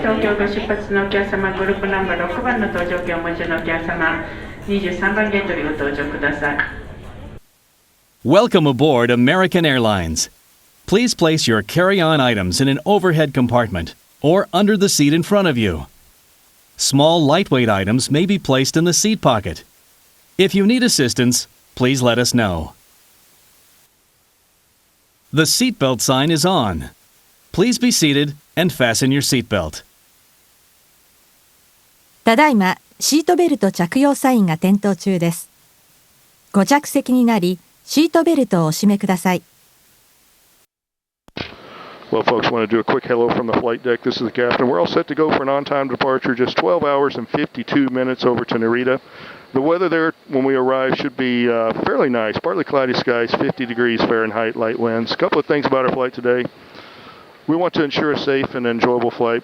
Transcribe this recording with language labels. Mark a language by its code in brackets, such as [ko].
[ja] 東京ご出発のお客様、グループナンバー6番の搭乗券をお持ちのお客様、23番ゲートにご搭乗ください。 [en] Welcome aboard American Airlines. Please place your carry-on items in an overhead compartment or under the seat in front of you. Small, lightweight items may be placed in the seat pocket. If you need assistance, please let us know. The seatbelt sign is on. Please be seated and fasten your seatbelt. [ja] ただいま、シートベルト着用サインが点灯中です。ご着席になり、シートベルトをお締めください。 [en] Well, folks, I want to do a quick hello from the flight deck. This is the captain. We're all set to go for an on-time departure, just 12 hours and 52 minutes over to Narita. The weather there when we arrive should be fairly nice. Partly cloudy skies, 50 degrees Fahrenheit, light winds. A couple of things about our flight today. We want to ensure a safe and enjoyable flight.